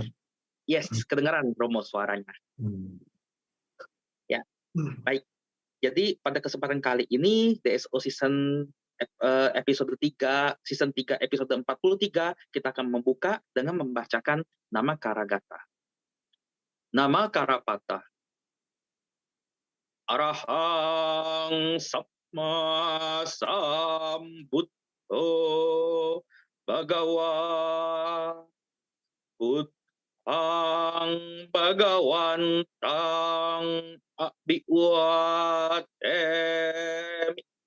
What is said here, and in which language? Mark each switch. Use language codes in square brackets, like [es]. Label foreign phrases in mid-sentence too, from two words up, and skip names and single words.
[id] Yes, kedengaran Romo suaranya. Hmm. Ya, baik. Jadi pada kesempatan kali ini DSO episode 3, season 3 episode 43 kita akan membuka dengan membacakan nama Karagata. Nama Karapata. [pi] Arahang Sapma Sambuddho Bhagawa Buddhang Bhagawantang Abhiwatemi